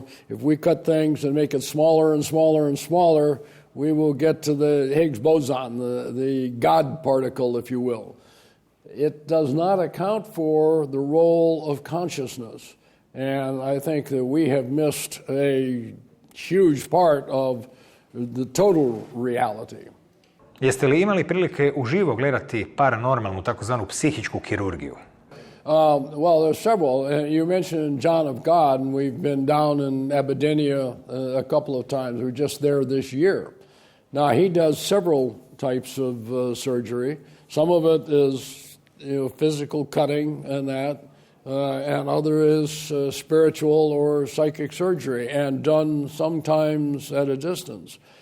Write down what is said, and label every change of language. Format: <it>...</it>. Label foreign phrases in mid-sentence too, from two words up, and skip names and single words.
<en>If we cut things and make it smaller and smaller and smaller, we will get to the Higgs boson, the God particle, if you will. It does not account for the role of consciousness. And I think that we have missed a huge part of the total reality.</en> <hr>Jeste li imali prilike uživo gledati paranormalnu, takozvanu psihičku kirurgiju?</hr> <en>Well, there's several. You mentioned John of God, and we've been down in Abyssinia a couple of times. We're just there this year. Now, he does several types of surgery. Some of it is physical cutting and that, and other is spiritual or psychic surgery, and done sometimes at a distance.</en>